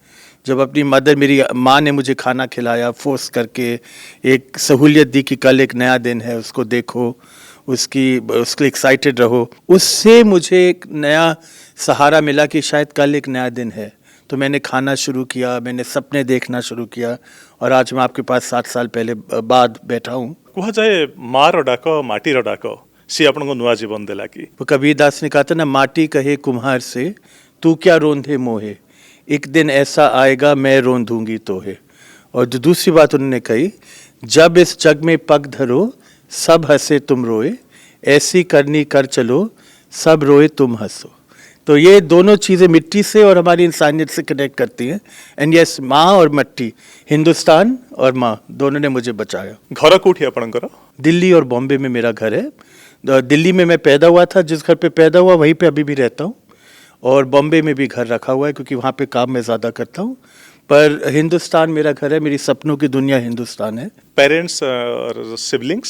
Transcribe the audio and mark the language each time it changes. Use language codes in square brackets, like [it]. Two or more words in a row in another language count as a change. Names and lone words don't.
[hi] जब अपनी मेरी माँ ने मुझे खाना खिलाया, फोर्स करके एक सहूलियत दी कि कल एक नया दिन है, उसको देखो, उसके एक्साइटेड रहो, उससे मुझे एक नया सहारा मिला कि शायद कल एक नया दिन है। तो मैंने खाना शुरू किया, मैंने सपने देखना शुरू किया, और आज मैं आपके पास 7 साल पहले बाद बैठा हूँ। [or] କୁହାଯାଏ ମାର ଡାକ ମାଟିର ଡାକ, ସିଏ ଆପଣଙ୍କୁ ନୂଆ ଜୀବନ ଦେଲା କି? [hi] वो कबीर दास ने कहा था ना, माटी कहे कुम्हार से तू क्या रोंधे मोहे, एक दिन ऐसा आएगा मैं रोंधूंगी तोहे। और जो दूसरी बात उन्होंने कही, जब इस जग में पग धरो सब हंसे तुम रोए, ऐसी करनी कर चलो सब रोए तुम हंसो। तो ये दोनों चीज़ें मिट्टी से और हमारी इंसानियत से कनेक्ट करती हैं। [en] And yes, [hi] माँ और मिट्टी, हिंदुस्तान और माँ, दोनों ने मुझे बचाया। [or] ଘର କୋଉଠି ଆପଣଙ୍କର? [hi] दिल्ली और बॉम्बे में मेरा घर है। दिल्ली में मैं पैदा हुआ था, जिस घर पे पैदा हुआ वहीं पे अभी भी रहता हूँ, और बॉम्बे में भी घर रखा हुआ है क्योंकि वहाँ पे काम मैं ज़्यादा करता हूँ। पर हिंदुस्तान मेरा घर है, मेरी सपनों की दुनिया हिंदुस्तान है। पेरेंट्स और सिबलिंग्स?